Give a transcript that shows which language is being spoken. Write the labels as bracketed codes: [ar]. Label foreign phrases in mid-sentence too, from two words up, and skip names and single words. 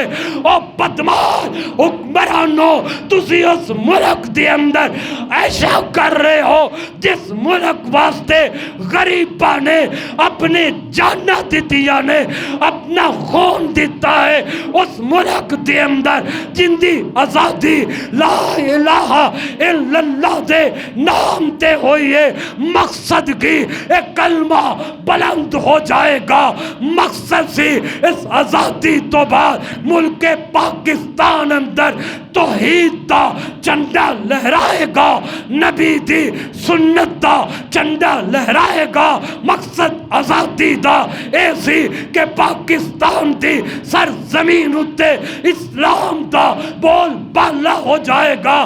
[pa] اور بدمعاش حکمرانوں تسی اس ملک دے اندر ایسا کر رہے ہو جس ملک واسطے غریبا نے اپنے جاناں دتیاں نے، اپنا خون دتا ہے. اس ملک دے اندر جندی آزادی [ar] لا إله إلا الله [pa] دے نام تے ہوئی ہے. مقصد کی اک کلمہ بلند ہو جائے گا. مقصد سی اس آزادی تو بعد ملک پاکستان اندر توحید دا جھنڈا لہرائے گا، نبی دی سنت دا جھنڈا لہرائے گا. مقصد آزادی دا ایسی کے پاکستان دی سر زمین اتے اسلام دا بول بالا ہو جائے گا.